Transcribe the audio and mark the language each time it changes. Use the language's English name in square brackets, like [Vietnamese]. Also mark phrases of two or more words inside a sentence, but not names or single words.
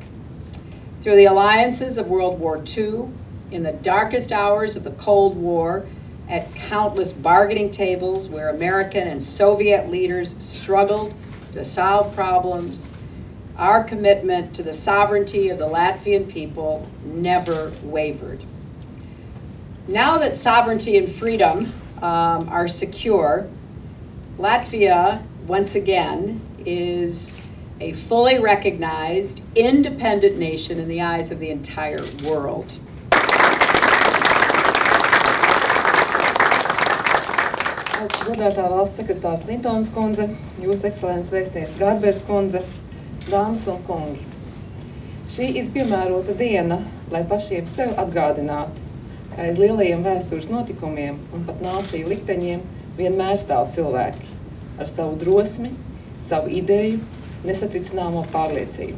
[English] Through the alliances of World War II, in the darkest hours of the Cold War, at countless bargaining tables where American and Soviet leaders struggled to solve problems, our commitment to the sovereignty of the Latvian people never wavered. Now that sovereignty and freedom are secure, Latvia, once again, is a fully recognized, independent nation in the eyes of the entire world. [Latvian] Godātā valsts sekretāra Klintons kundze, Jūsu ekscelences vēstniece Garbers kundze, dāmas un kungi. Šī ir piemērota diena, lai pašiem sev atgādinātu, ka aiz lielajiem vēstures notikumiem un pat nāciju likteņiem vienmēr stāv cilvēki ar savu drosmi, savu ideju, nesatricināmo pārliecību.